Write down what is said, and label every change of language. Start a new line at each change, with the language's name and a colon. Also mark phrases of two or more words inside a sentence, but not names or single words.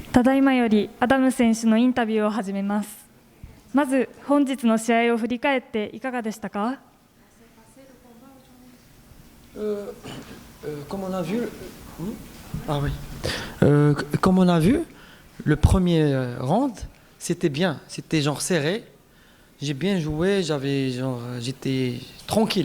Japanese: ただいまよりアダム選手のインタビューを始めます。まず本日の試合を振り返っていかがでしたか？
French: Comme on a vu, ah oui. Comme on a vu, le premier round, c'était bien, c'était genre serré. J'ai bien joué, j'étais tranquille.